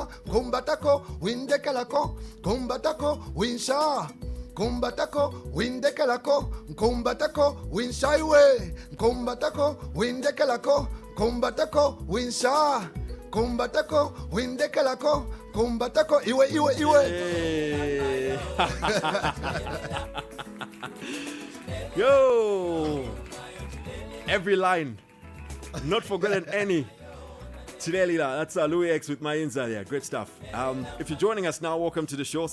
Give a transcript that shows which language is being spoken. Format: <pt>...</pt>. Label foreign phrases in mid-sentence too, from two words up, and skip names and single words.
<bem>Kumbatako windekelako kumbatako winsha. Kumbatako windekelako kumbatako winshaiwe kumbatako windekelako kumbatako winsha kumbatako windekelako kumbatako iwe.</bem> <en>Hey. Yo, every line, not forgotten any. Chilelila, that's Louie-X with Mainza there. Great stuff. If you're joining us now, welcome to the show.</en>